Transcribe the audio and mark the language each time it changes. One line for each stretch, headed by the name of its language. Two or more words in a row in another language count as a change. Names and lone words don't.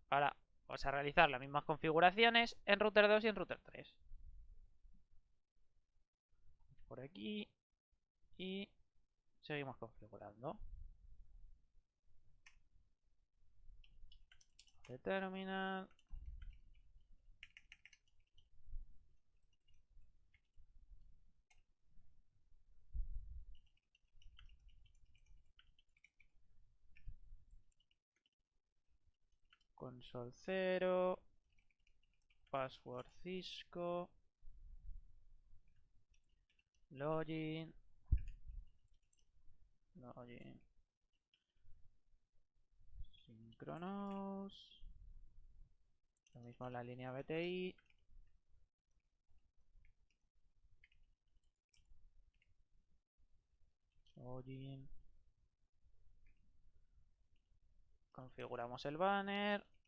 Spanish: Ahora vamos a realizar las mismas configuraciones en router 2 y en router 3. Por aquí y seguimos configurando. De terminal. Console 0. Password Cisco. Login. Synchronous. Lo mismo en la línea BTI. Login. Configuramos el banner.